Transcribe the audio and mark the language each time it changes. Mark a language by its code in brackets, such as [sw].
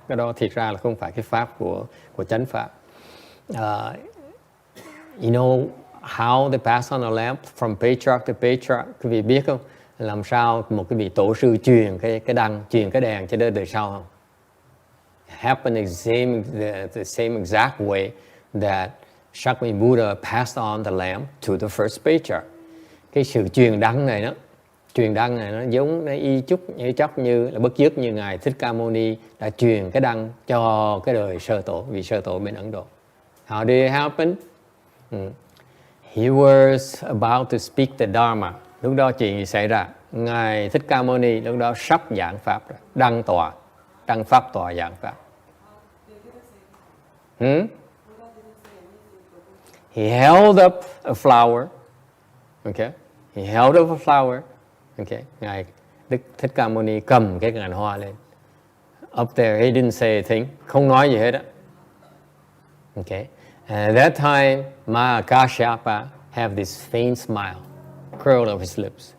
[vi] Cái đó thiệt ra là không phải cái pháp của chánh pháp. [en] You know how they pass on the lamp from patriarch to patriarch? [vi] Quý vị biết không? Làm sao một cái vị tổ sư truyền cái đăng, truyền cái đèn cho đến đời sau không? [en] Happen the same exact way that Sakmina Buddha passed on the lamp to the first patriarch. [vi] Cái sự truyền đăng này nó giống, nó y chóc như là bất dứt như ngài Thích Ca Mâu Ni đã truyền cái đăng cho cái đời sơ tổ, vị sơ tổ bên Ấn Độ. [en] How did it happen? He was about to speak the Dharma. [vi] Lúc đó chuyện gì xảy ra? Ngài Thích Ca Mâu Ni lúc đó sắp giảng pháp rồi, đăng pháp tòa giảng pháp. [en] He held up a flower. Okay. He held up a flower. Okay. [vi] Ngài Đức Thích Ca Mâu Ni cầm cái ngàn hoa lên. [en] Up there, he didn't say a thing. [vi] Không nói gì hết á. [en] Okay, and at that time, Mahakashyapa have this faint smile, curl of his lips.